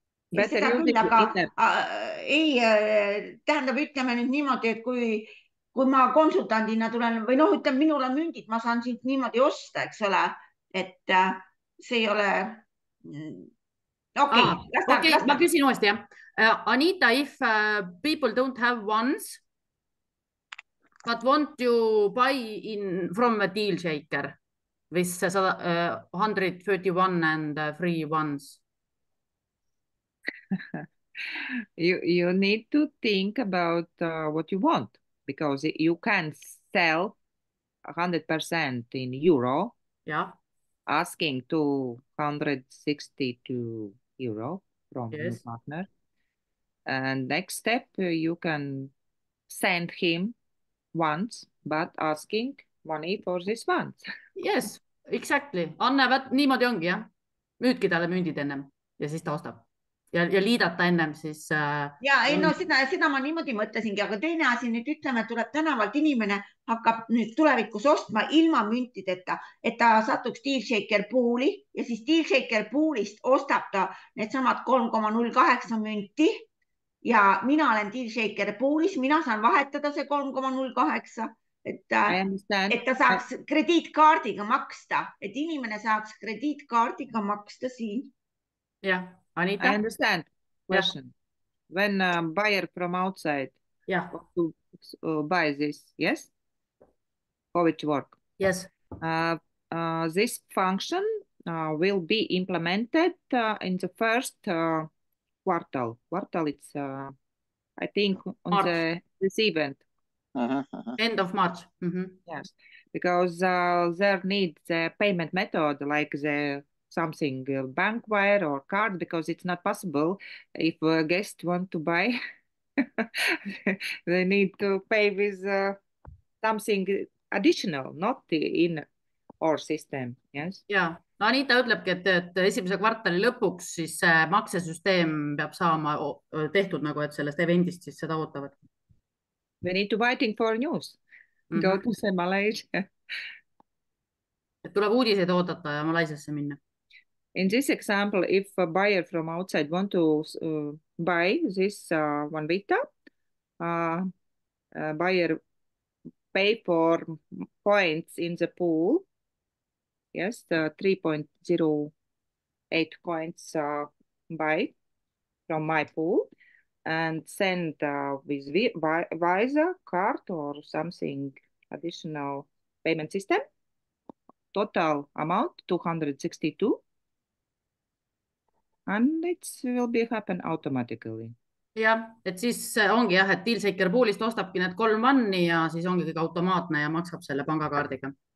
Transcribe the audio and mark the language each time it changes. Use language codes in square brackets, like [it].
[et] Ei, tähendab, ütleme nüüd niimoodi, et kui ma konsultandina tulen või ütleme, minul on mündid, ma saan siit niimoodi osta, eks ole, et see ei ole... Okei, ma küsin uuesti, jah. [en] Anita, if people don't have ones, but want to buy from a DealShaker with 131 and 3 ones. You need to think about what you want, because you can sell 100% in euro. Yeah. Asking to 162 euro from your partner. And next step, you can send him once, but asking money for this once. Yes, exactly. [et] Anne, niimoodi ongi, jah. Müüdki talle mündid ennem ja siis ta ostab. Ja liidata ennem siis... seda ma niimoodi mõtlesingi, aga teine asi nüüd ütleme, tuleb tänavalt inimene hakkab nüüd tulevikus ostma ilma müntideta, et ta satuks DealShaker pooli ja siis DealShaker poolist ostab ta needsamad 3,08 münti ja mina olen DealShaker poolis, mina saan vahetada see 3,08, et ta saaks krediitkaardiga maksta, et inimene saaks krediitkaardiga maksta siin. Jah. Anita? [en] I understand question. When a buyer from outside to buy this, yes? How it work? Yes. This function will be implemented in the first quartal. Quartal, it's, I think, on this event. End of March. Yes, because there needs the payment method like the something bank wire or card, because it's not possible if a guest want to buy they need to pay with something additional, not in our system. Yes. [et] Ja, no Anita ütlebki, et esimese kvartali lõpuks siis maksesüsteem peab saama tehtud nagu, et sellest eventist siis seda ootavad. [en] We need to waiting for news. Go to the Malaysia. [et] Et tuleb uudiseid oodata ja Malaisiasse minna. [en] In this example, if a buyer from outside want to buy this One Vita, buyer pay for points in the pool. Yes, 3.08 coins buy from my pool and send with Visa card or something additional payment system. total amount 262 and it will be happen automatically. [et] jah, et siis ongi jah, et Dealseeker poolist ostabki need 3 vanni ja siis ongi kõik automaatne ja maksab selle pangakaardiga.